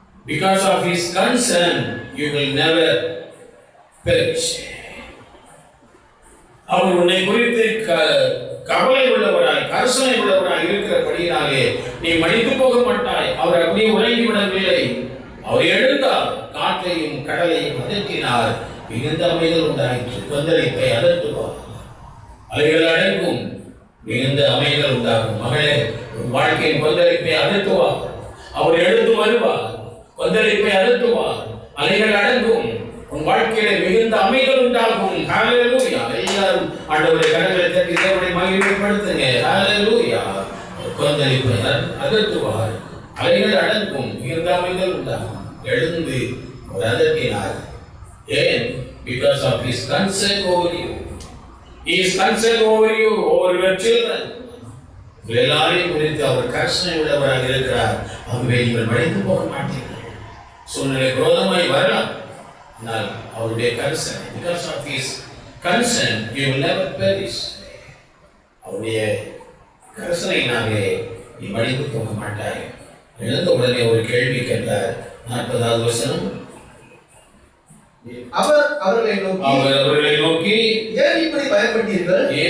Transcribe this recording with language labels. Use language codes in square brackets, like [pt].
[en] Because of his concern, you will never perish. [ta] அவர் உன்னை குறித்து கவலை உள்ளவராய், கரிசனை உள்ளவராய் இருக்கிறபடியாலே நீ மடித்து போக மாட்டாய். அவர் அப்படியே உறங்கி விடவில்லை. அவர் எழுந்தார், காற்றையும் கடலையும் அதட்டினார், மிகுந்த அமைதல் உண்டாயிற்று. கொந்தளிப்பை அதட்டுவார், அலைகள் அடங்கும், மிகுந்த அமைதல் உண்டாகும். மகளே, உன் வாழ்க்கையின் கொந்தளிப்பை அதட்டுவார். அவர் எழுந்து வருவார், கொந்தளிப்பை அதட்டுவார், அலைகள் அடங்கும், உன் வாழ்க்கையில மிகுந்த அமைதல் உண்டாகும். ஹalleluya! எல்லாரும் ஆண்டவருடைய கரங்களை தட்டி தேவனை மகிமைப்படுத்துங்க. ஹalleluya! கொந்தளிப்பை அதட்டுவார், அலைகள் அடங்கும், மிகுந்த அமைதல் உண்டாகும். எழுந்து அவர் அதட்டினார். ஏன்? [en] Because of his concern over you. He is concerned over you, over your children. [ta] எல்லாரையும் குறித்து அவர் கர்ஷனை உள்ளவராக இருக்கிறார். ஆகவே நீங்கள் மடிந்து போக மாட்டீர்கள். சூழ்நிலை குரோதமாய் வரலாம், ஆனால் அவருடைய கர்ஷன், [en] because of his concern, you will never perish. [ta] அவருடைய கர்ஷனையினாலே நீ மடிந்து போக மாட்டாய். எழுந்த உடனே ஒரு கேள்வி கேட்டார். 40வது வசனம். அவர் அவர்களை நோக்கி ஏன் இப்படி பயப்பட்டீர்கள்?